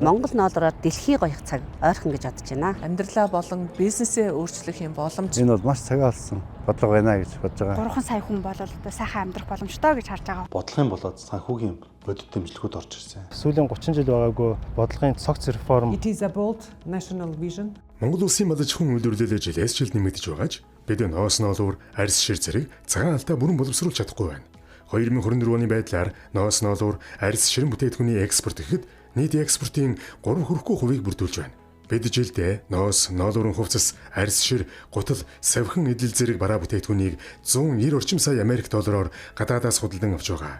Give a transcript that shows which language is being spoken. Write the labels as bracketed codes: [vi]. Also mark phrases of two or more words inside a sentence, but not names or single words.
[mn] Монгол ноолороор дэлхий гоёх цаг ойрхон гэж бодож байна. Амьдралаа болон бизнесээ өөрчлөх юм боломж. Энэ бол маш цагаан алсан бодлого байна гэж бодож байгаа. 3 сая хүн бол одоо сайхан амьдрах боломжтой гэж харж байгаа. Бодлогын болоод санхүүгийн бодит дэмжлэгүүд орж ирсэн. Сүүлийн 30 жил байгаагүй бодлогын цогц реформ. [en] It is a bold national vision. [mn] Монгол улсын малаж хүн үйлдвэрлэлээ жилээс жил нэмэгдэж байгаач бид ноос ноолуур, арьс шир зэрэг цагаан алтаа бүрэн боловсруулж чадахгүй байна. 2024 оны байдлаар ноос ноолуур, арьс ширэн бүтээгдэхүүний экспорт гэхэд нийт экспортын 3 хүрэхгүй хувийг бүрдүүлж байна. Бид жилдээ ноос, ноолуурын хувцас, арьс шир, гутал, савхан эдэл зэрэг бараа бүтээгдэхүүнийг 190 орчим сая Америк доллараар гадаадаас худалдан авч байгаа.